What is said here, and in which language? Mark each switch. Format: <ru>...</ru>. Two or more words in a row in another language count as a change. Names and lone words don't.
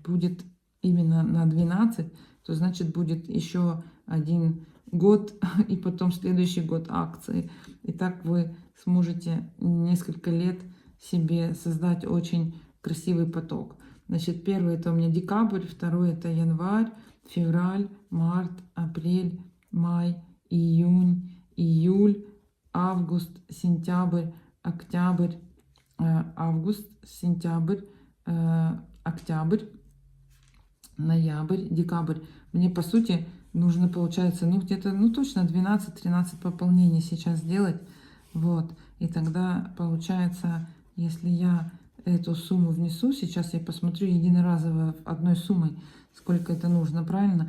<ru>Будет именно на 12, то значит будет еще 1 год и потом следующий год акции. И так вы сможете несколько лет себе создать очень красивый поток. Значит, первый это у меня декабрь, второй это январь, февраль, март, апрель, май, июнь, июль, август, сентябрь, октябрь, август, сентябрь, октябрь, ноябрь, декабрь. Мне по сути нужно, получается, ну где-то, ну точно 12-13 пополнений сейчас сделать. Вот. И тогда получается, если я эту сумму внесу, сейчас я посмотрю единоразово одной суммой, сколько это нужно, правильно?</ru>